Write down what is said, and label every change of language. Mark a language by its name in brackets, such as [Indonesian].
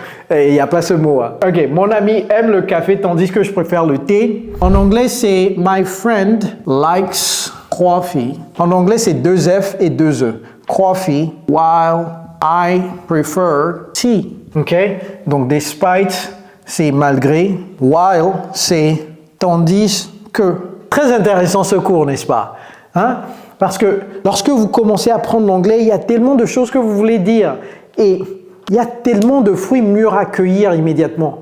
[French] Il n'y a pas ce mot. Hein. Ok, mon ami aime le café tandis que je préfère le thé. En anglais, c'est [English] my friend likes coffee. [French] En anglais, c'est 2 F et 2 E. [English] Coffee, while I prefer tea. [French] Ok, donc despite, c'est malgré. While, c'est tandis que. Très intéressant ce cours, n'est-ce pas? Hein? Parce que lorsque vous commencez à apprendre l'anglais, il y a tellement de choses que vous voulez dire. Et il y a tellement de fruits mûrs à cueillir immédiatement.